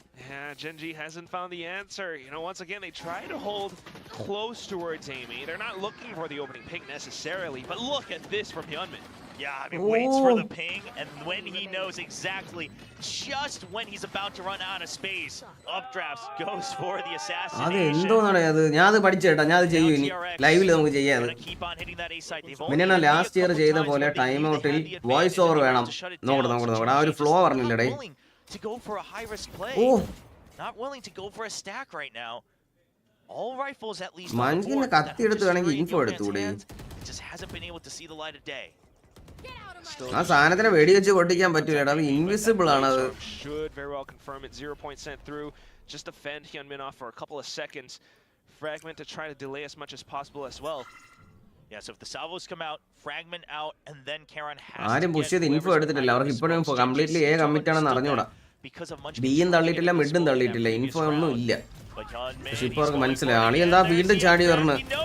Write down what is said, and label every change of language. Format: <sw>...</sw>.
<en>Yeah, Gen.G hasn't found the answer. Once again, they try to hold close towards Amy. They're not looking for the opening pick necessarily, but look at this from Hyunmin. Yeah, I mean, waits for the ping, and when he knows exactly just when he's about to run out of space, updrafts, goes for the assassination.</en> <ml>അത് എന്തോന്നാണ് അത്? ഞാൻ അത് പഠിച്ചേട്ടാ, ഞാൻ അത് ചെയ്യും ഇനി ലൈവിൽ നമുക്ക് ചെയ്യാം. പിന്നെ ലാസ്റ്റ് ഇയർ ചെയ്ത പോലെ ടൈം ഔട്ടിൽ വോയിസ് ഓവർ വേണം. നോക്കട്ടെ ആ ഒരു flow പറഞ്ഞില്ലടേ.</ml> <en>To go for a high risk play. Not willing to go for a stack right now. All rifles at least.</en> <ml>മഞ്ജിനെ കത്തി എടുത്ത് വേണമെങ്കിൽ info എടുത്തൂടെ?</ml> <en>Just hasn't been able to see the light of day.</en> <ml>ആ സാധനത്തിനെ വെടി വെച്ച് പൊട്ടിക്കാൻ പറ്റൂലടാ, അത് invisible ആണ്. അത്</ml> <en>should very well confirm it. 0 point sent through, just to fend Hyunmin off for a couple of seconds. Fragment to try to delay as much as possible as well. Yeah, so if the salvos come out, fragment out, and then Karan has</en> <ml>ആരും push ചെയ്ത് info എടുത്തിട്ടില്ല. അവർക്ക് ഇപ്പോഴും completely A commit ആണെന്ന് അറിഞ്ഞൂടാ. ബിയും തള്ളിയിട്ടില്ല, മിഡും തള്ളിയിട്ടില്ല, info ഒന്നും ഇല്ല. പക്ഷെ ഇപ്പൊ അവർക്ക് മനസ്സിലായി ആളി എന്താ വീണ്ടും ചാടി പറഞ്ഞു.</ml>